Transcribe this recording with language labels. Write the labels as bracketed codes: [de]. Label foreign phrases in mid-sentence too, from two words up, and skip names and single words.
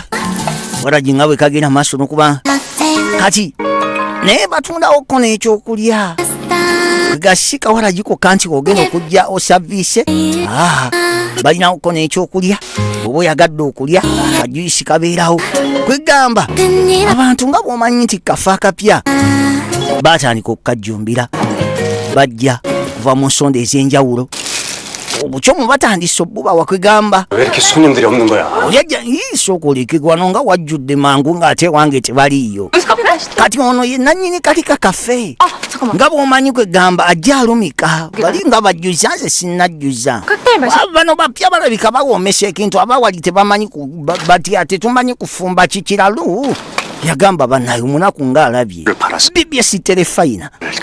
[lg] waragi nga bwe kagenda maaso n'okuba kati naye batundawoko n'ekyokulya gasika waragi kokka nti ogenda okujja osaviise balinawoko n'ekyokulya oba oyagadde okulya kajuyisi kabeerawo kwegamba abantu nga bw'omanyi nti kafa akapya batandika okukajjumbira bajja kuva mu nsonda ez'enjawulo obucomu batandise obubawa kwegamba [ko] 왜 이렇게 손님들이 없는 거야? [lg] oyajja isooka olekegwa wano nga wajjudde mangu ng'ate wange tebaliiyo kati ono ye nannyini kalika kafe nga bw'omanyi kwegamba ajja alumika bali nga bajjuza nze sinnajjuza bano bapya balabika bawoomesa ekintu abawali tebamanyi batya tetumanyi kufumba kikiralu yagamba bannaye omunaku ng'alabye bibye si terefayina